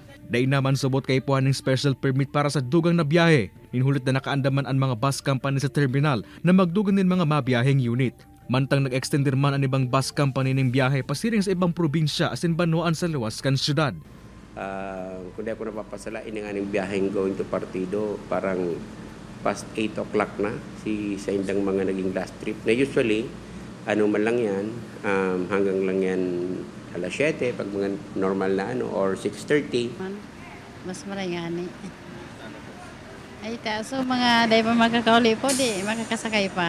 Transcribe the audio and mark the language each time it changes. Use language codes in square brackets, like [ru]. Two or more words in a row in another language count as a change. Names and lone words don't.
[bik] Dahil naman subot kay puhaning special permit para sa dugang na biyahe. Ninhulit na nakaandaman ang mga bus company sa terminal na magdugan din mga mabiyaheng unit. Mantang nag-extender man ang ibang bus company ng biyahe pasiring sa ibang probinsya asin Banwaan sa luwas kan syudad. Kundi ako napapasala, ininganing biyaheng [en] going to [bik] Partido, parang [en] past 8 o'clock [bik] na sa indang mga naging last trip. [tl] Na usually, ano man lang yan, hanggang lang yan alas 7, pag mga normal na or 6:30. [bik] Mas marayani. Ay so mga day pa makakauli po, di makakasakay pa.